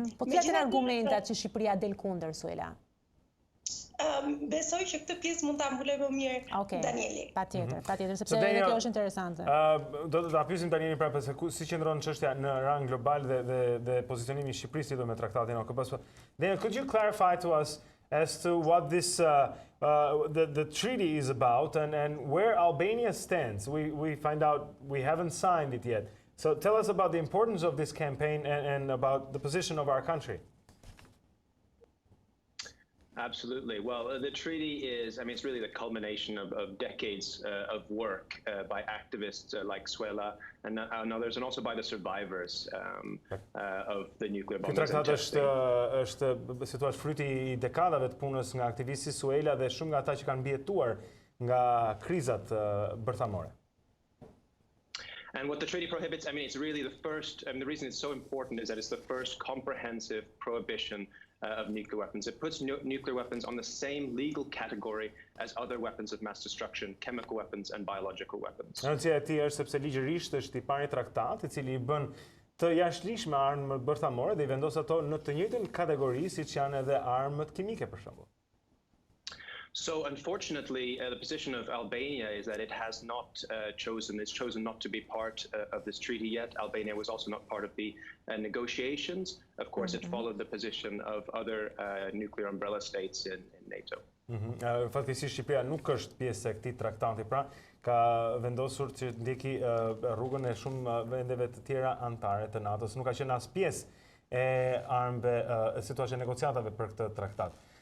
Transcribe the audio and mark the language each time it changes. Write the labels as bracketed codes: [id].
[sq] Po cilat janë argumentat që Shqipëria del kundër, Suela? Besoj që këtë pjesë mund ta mbuloj më mirë Danieli. Patjetër, sepse kjo është interesante. Do të ta pyesim Danielin pra se si qëndron çështja në rang global dhe pozicionimi I Shqipërisë lidhur me traktatin I OKB-së. [en] Daniel, could you clarify to us as to what this the treaty is about and where Albania stands? We find out we haven't signed it yet. So tell us about the importance of this campaign and about the position of our country. Absolutely. Well, the treaty is, I mean, it's really the culmination of decades of work by activists like Suela and others, and also by the survivors of the nuclear bombs. [sq] Ky traktat është si thua fryti I dekadave të punës nga aktivisti Suela dhe shumë nga ata që kanë mbijetuar nga krizat bërthamore. [en] And what the treaty prohibits, I mean, it's really the first, and the reason it's so important is that it's the first comprehensive prohibition of nuclear weapons. It puts nuclear weapons on the same legal category as other weapons of mass destruction, chemical weapons and biological weapons. [sq] Rëndësia e tij është sepse ligjërisht është I pari traktat I cili I bën të jashtëligjshme armët bërthamore dhe I vendos ato në të njëjtën kategori siç janë edhe armët kimike për shembull. [en] So unfortunately, the position of Albania is that it has not it's chosen not to be part of this treaty yet. Albania was also not part of the negotiations. Of course, it followed the position of other nuclear umbrella states in NATO. [sq] Fatkeqësisht Shqipëria nuk është pjesë e këtij traktati, pra ka vendosur që ndjeki rrugën e shumë vendeve të tjera anëtare të NATO-s. Nuk ka qenë as pjesë e armëve, si thua, negociatave për këtë traktat.